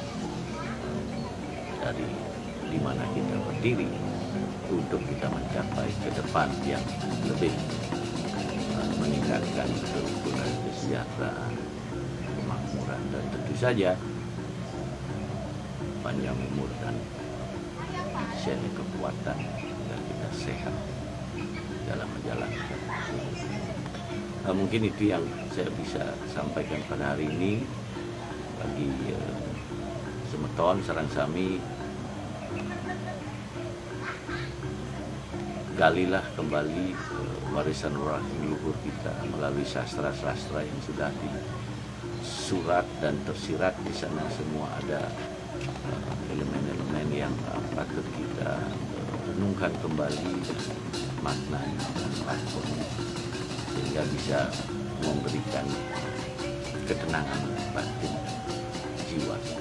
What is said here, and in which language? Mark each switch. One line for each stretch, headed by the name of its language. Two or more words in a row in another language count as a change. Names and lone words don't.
Indonesian: dari di mana kita berdiri untuk kita mencapai ke depan yang lebih meningkatkan kerukunan, kesejahteraan, kemakmuran, dan tentu saja panjang umur dan seni kekuatan dan kita sehat dalam menjalankan. Nah, mungkin itu yang saya bisa sampaikan pada hari ini bagi
Balinese: semeton sareng sami.
Indonesian: Galilah kembali warisan leluhur kita melalui sastra-sastra yang sudah disurat dan tersirat di sana. Semua ada elemen-elemen yang patut kita renungkan kembali, maknanya dan lakonnya, sehingga bisa memberikan ketenangan batin jiwa.